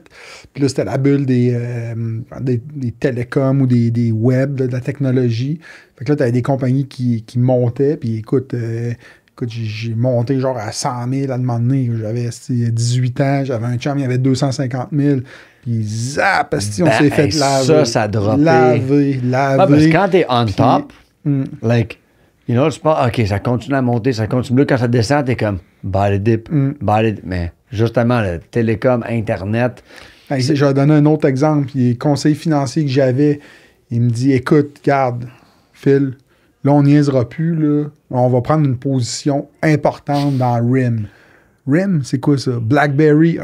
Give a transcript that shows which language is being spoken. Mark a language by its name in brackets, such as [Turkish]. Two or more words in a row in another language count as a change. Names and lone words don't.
[French] Puis là, c'était la bulle des télécoms ou des web, de la technologie. Fait que là, tu avais des compagnies qui montaient. Puis écoute, j'ai monté genre à 100 000 à un moment donné. J'avais 18 ans, j'avais un chum, il y avait 250 000. Puis zap, on s'est fait laver. Ça a droppé. Laver. Parce que quand t'es [English] on top, [French] like... [English] You know, [French] c'est pas, OK, ça continue à monter, ça continue. Là, quand ça descend, t'es comme, [English] buy the dip, buy the dip. [French] Mais justement, le télécom, Internet. Je vais donner un autre exemple. Les conseils financiers que j'avais, il me dit, écoute, garde, Phil, là, on niaisera plus, là. On va prendre une position importante dans RIM. RIM, c'est quoi ça? BlackBerry.